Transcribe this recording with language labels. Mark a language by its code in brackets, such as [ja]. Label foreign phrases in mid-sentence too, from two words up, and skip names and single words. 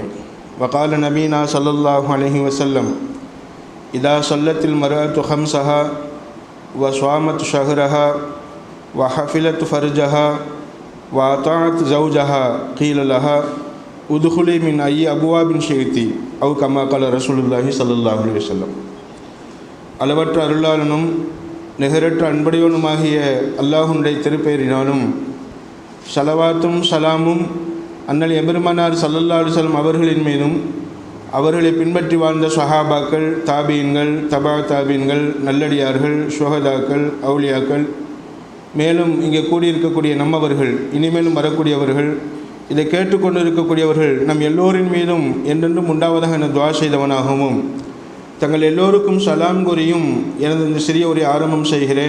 [ar] وقال نبينا صلى الله عليه وسلم: إذا صلت المرأة خمسها وصامت شهرها وحفلت فرجها وأطاعت زوجها قيل لها ادخلي من أي أبواب شئت أو كما قال رسول الله صلى الله عليه وسلم. [ta] அளவற்ற அருளாளனும் நிகரற்ற அன்படையோனுமாகிய அல்லாஹ்வுடைய திருப்பெயரினாலும் ஸலவாத்தும் சலாமும் அண்ணல் எபெருமானார் [ar] صلى الله عليه وسلم [ta] அவர்களின் மீதும் அவர்களை பின்பற்றி வாழ்ந்த சஹாபாக்கள், தாபீன்கள், தபா தாபீன்கள், நல்லடியார்கள், ஷுஹதாக்கள், அவுலியாக்கள், மேலும் இங்கே கூடியிருக்கக்கூடிய நம்மவர்கள், இனிமேலும் வரக்கூடியவர்கள், இதை கேட்டுக்கொண்டு இருக்கக்கூடியவர்கள் நம் எல்லோரின் மீதும் என்றென்றும் உண்டாவதாக என துஆ செய்தவனாகவும் தங்கள் எல்லோருக்கும் சலாம் கூறியும் எனது இந்த சிறிய ஒரு ஆரம்பம் செய்கிறேன்.